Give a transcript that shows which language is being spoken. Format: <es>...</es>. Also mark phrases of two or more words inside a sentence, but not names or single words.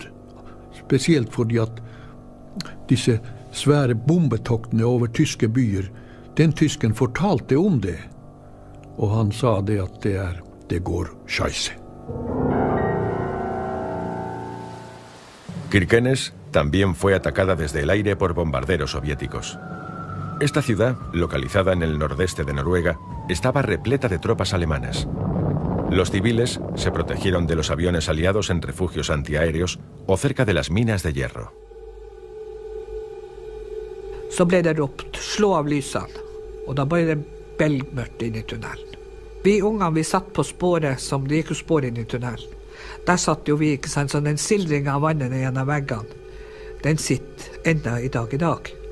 <no>Spesielt fordi at disse svære bombetoktene over tyske byer, den tysken fortalte om det. Og han sa det at det går scheisse.</no> <es>Kirkenes también fue atacada desde el aire por bombarderos soviéticos. Esta ciudad, localizada en el nordeste de Noruega, estaba repleta de tropas alemanas. Los civiles se protegieron de los aviones aliados en refugios antiaéreos o cerca de las minas de hierro.</es> <no>Så ble det ropt, slå av lysene, og da ble det belgmørkt inn i tunnelen. Vi ungene vi satt på sporet som det gikk jo spor inn i tunnelen. Der satt jo vi, ikke sant, sånn en sildring av vannet gjennom veggene. Den sitter enda i dag.</no>